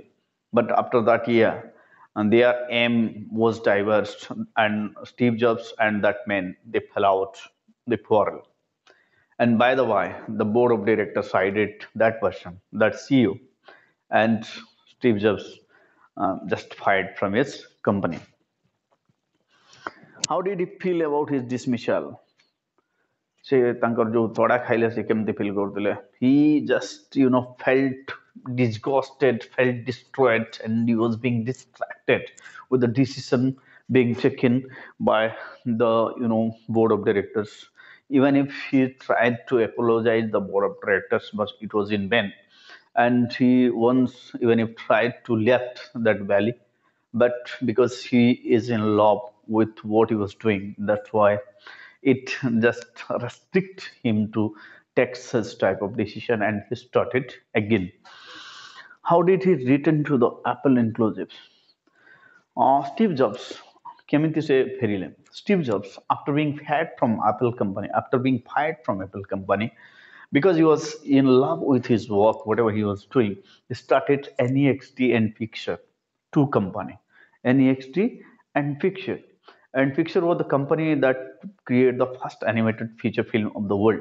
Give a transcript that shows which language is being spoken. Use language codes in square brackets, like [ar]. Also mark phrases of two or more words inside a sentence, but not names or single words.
[en] But after that year, and their aim was diverged, and Steve Jobs and that man, they fell out, they quarrel. And by the way, the board of directors sided that person, that CEO, and Steve Jobs just fired from his company. How did he feel about his dismissal? [or] ସେ ତାଙ୍କର ଯୋଉ ତଡ଼ା ଖାଇଲେ ସେ କେମିତି ଫିଲ୍ କରୁଥିଲେ? [en] He just felt disgusted, felt destroyed, and he was being distracted with the decision being taken by the board of directors. Even if he tried to apologize the board of directors, but it was in vain. And he once even if tried to left that valley, but because he is in love with what he was doing, that's why it just restrict him to take such type of decision, and he started again. How did he return to the Apple inclusives? [or] Steve Jobs କେମିତି ସେ ଫେରିଲେ? [en] Steve Jobs, after being fired from Apple company, because he was in love with his work, whatever he was doing, he started NEXT and Picture, two company, NEXT and Picture. And Picture was the company that created the first animated feature film of the world.